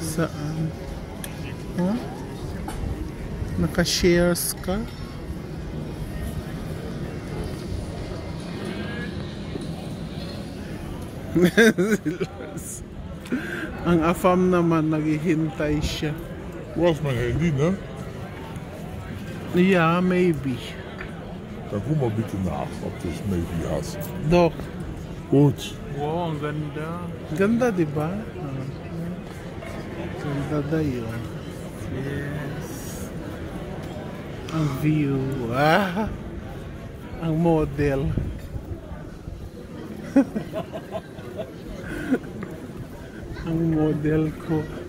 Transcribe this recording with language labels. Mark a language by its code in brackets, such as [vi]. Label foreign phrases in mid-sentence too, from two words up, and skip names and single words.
[tl] Saan? Huh? Naka-shares ka? Ang afam naman, naghihintay siya. [de] Du hast mein Handy, ne? [en] Yeah, maybe. [de] Dann guck mal bitte nach, ob du es maybe hast. Dok. Gut. [tl] Wow, ang ganda. Ganda, di ba? Ganda da yun. Yes. Ang view. Ah! Ang model. Ang model ko.